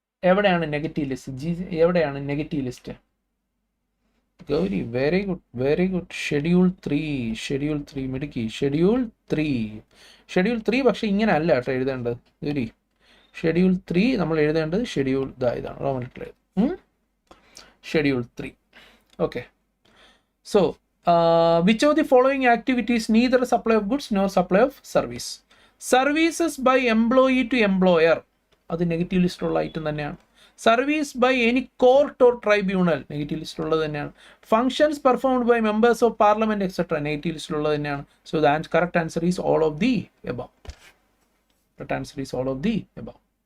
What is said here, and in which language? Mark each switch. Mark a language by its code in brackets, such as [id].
[ml] എവിടെയാണ് negative list? എവിടെയാണ് negative list? Gauri, very good, very good. Schedule 3 മിടുക്കി. ഷെഡ്യൂൾ 3 പക്ഷെ ഇങ്ങനെ അല്ല കേട്ടോ എഴുതേണ്ടത്. ഗൗരി, ഷെഡ്യൂൾ 3 നമ്മൾ എഴുതേണ്ടത് ഷെഡ്യൂൾ ഇതാണ്, Roman letter. Schedule 3. Okay. [en] So, which of the following activities neither supply of goods nor supply of service? Services by employee to employer, [ml] അത് നെഗറ്റീവ് ലിസ്റ്റുള്ള ഐറ്റം തന്നെയാണ്. [en] service by any court or tribunal, [ml] negative ലിസ്റ്റുള്ളത് തന്നെയാണ്. [en] functions performed by members of parliament etcetera, [ml] negative ലിസ്റ്റുള്ളത് തന്നെയാണ്. [en] So the correct answer is all of the above. Correct answer is all of the above.